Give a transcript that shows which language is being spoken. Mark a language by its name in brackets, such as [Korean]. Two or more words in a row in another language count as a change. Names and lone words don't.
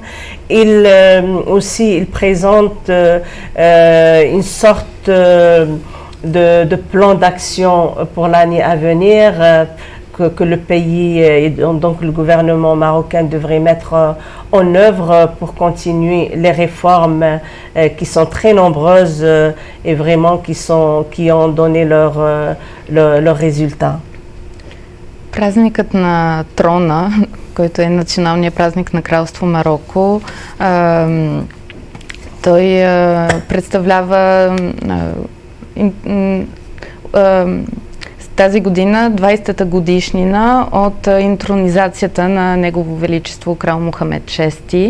[French] Il présente une sorte de plan d'action pour l'année à venir que le pays et donc le gouvernement marocain devrait mettre en œuvre pour continuer les réformes qui sont très nombreuses et vraiment qui ont donné leurs résultats. [Bulgarian] Празникът на трона, който е националният празник на Кралство Мароко, той представлява тази година 20-та годишнина от интронизацията на Негово Величество крал Мохамед VI.